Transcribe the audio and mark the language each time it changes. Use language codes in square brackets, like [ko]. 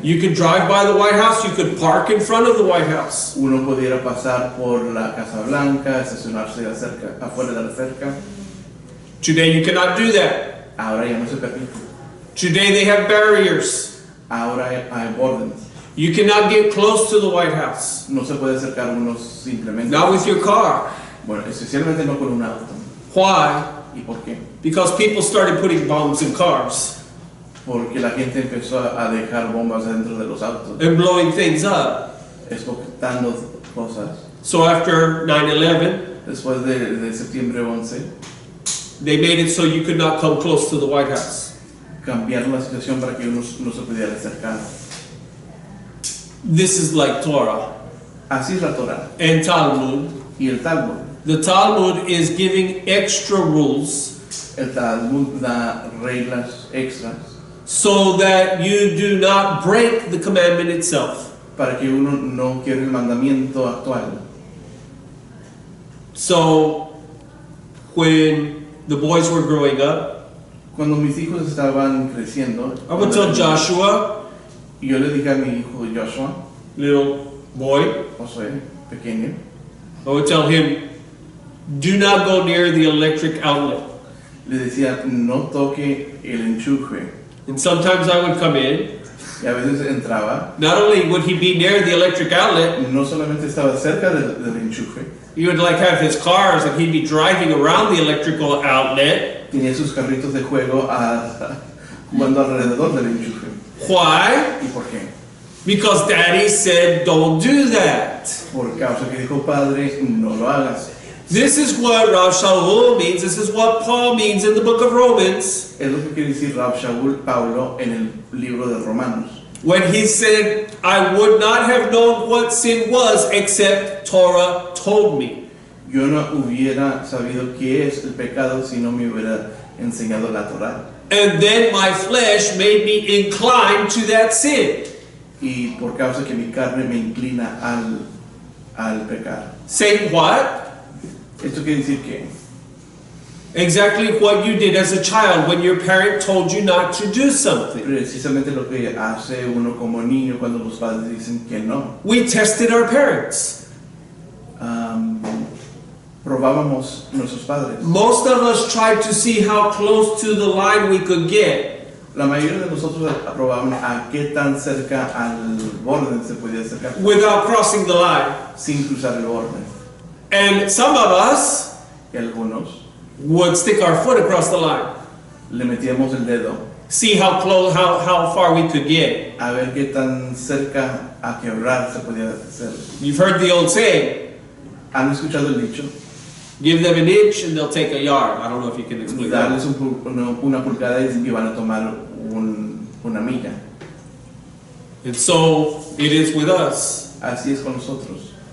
[en] You could drive by the White House, you could park in front of the White House. [es] Uno pudiera pasar por la Casa Blanca, estacionarse afuera de la cerca. [en] Today you cannot do that. [es] Ahora ya no se permite. [en] Today they have barriers. [es] Ahora hay bordes. [en] You cannot get close to the White House. [es] No se puede acercar uno simplemente. [en] Not with your car. [es] Bueno, especialmente no con un auto. [en] Why? [es] ¿Y por qué? [en] Because people started putting bombs in cars [es] Porque la gente empezó a dejar bombas dentro de los autos, [en] and blowing things up. [es] explotando cosas. [en] So after 9/11, [es] Después de septiembre 11, [en] they made it so you could not come close to the White House. [es] cambiaron la situación para que uno no se pudiera acercar. [en] This is like Torah [es] Así es la Torah [en] and Talmud. [es] y el Talmud. [en] The Talmud is giving extra rules [es] El Talmud da reglas extras [en] so that you do not break the commandment itself. [es] para que uno no quiera el mandamiento actual. [en] So when the boys were growing up, [es] Cuando mis hijos estaban creciendo, [en] I would tell Joshua, [es] yo le dije a mi hijo Joshua, [en] little boy, [es] Josué, pequeño, [en] I would tell him, do not go near the electric outlet. [es] le decía, no toque el enchufe. [en] And sometimes I would come in. [es] Y a veces entraba, [en] Not only would he be near the electric outlet, [es] no solamente estaba cerca del enchufe, [en] he would like have his cars and he'd be driving around the electrical outlet. [es] tenía sus carritos de juego jugando alrededor del enchufe. [en] Why? [es] ¿Y por qué? [en] Because daddy said don't do that. [es] Por causa que dijo padre, no lo hagas. [en] This is what Rav Shaul means. This is what Paul means in the book of Romans [es] Es lo que quiere decir Rab Shaul Paulo en el libro de Romanos. [en] when he said, I would not have known what sin was except Torah told me. [es] Yo no hubiera sabido qué es el pecado si no me hubiera enseñado la Torah. [en] And then my flesh made me inclined to that sin. [es] Y por causa que mi carne me inclina al pecar. [en] Saying what? [es] Esto quiere decir que [en] Exactly what you did as a child when your parent told you not to do something. [es] precisamente lo que hace uno como niño cuando los padres dicen que no. [en] We tested our parents. [es] Probábamos nuestros padres. [en] Most of us tried to see how close to the line we could get. [es] La mayoría de nosotros probábamos a qué tan cerca al borde se podía acercar [en] Without crossing the line. [es] sin cruzar el borde. [en] And some of us [es] Y algunos [en] would stick our foot across the line. [es] le metíamos el dedo [en] See how close, how far we could get. [es] a ver qué tan cerca a quebrar se podía hacer. [en] You've heard the old saying, [es] ¿Han escuchado el dicho? [en] give them an inch and they'll take a yard. I don't know if you can explain that. [es] Darles una pulgada y van a tomar una milla. [en] And so it is with us. [es] Así es con nosotros.